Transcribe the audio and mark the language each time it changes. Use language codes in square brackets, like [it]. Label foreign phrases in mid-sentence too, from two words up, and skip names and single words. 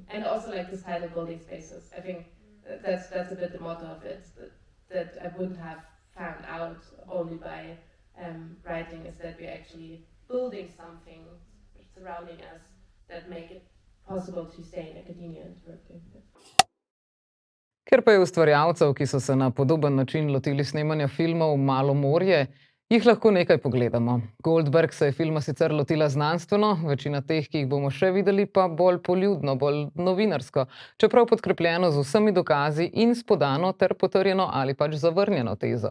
[en] And also like this kind of building spaces. I think that's a bit the motto of it, that I wouldn't have found out only by writing, is that we're actually building something surrounding us that make it possible to stay in academia and working. [sl] Ker pa je ustvarjalcev, ki so se na podoben način lotili snemanja filmov, malo morje, Jih lahko nekaj pogledamo. Goldberg se je filma sicer lotila znanstveno, večina teh, ki jih bomo še videli, pa bolj poljudno, bolj novinarsko, čeprav podkrepljeno z vsemi dokazi in s podano ter potrjeno ali pač zavrnjeno tezo.